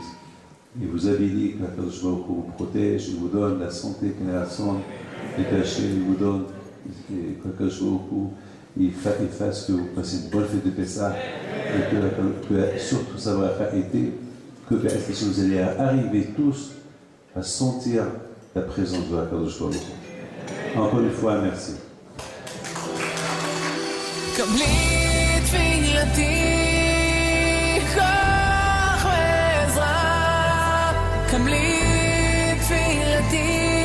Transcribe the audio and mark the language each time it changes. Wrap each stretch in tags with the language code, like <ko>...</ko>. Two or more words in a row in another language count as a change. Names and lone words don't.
<fr>Et vous avez dit que</fr> <he>קדוש ברוך הוא</he> <fr>vous protège, il vous donne la santé, les cachets, il vous donne, que</fr> <he>קדוש ברוך הוא</he> <fr>il fasse que vous passez une bonne fête de Pessah, et que surtout ça va été que vous allez arriver tous à sentir la présence de la</fr> <he>קדוש ברוך הוא.</he> <fr>Encore une fois, merci.</fr> <he>קבלי תפילתי, כוח ועזרה, קבלי תפילתי,</he>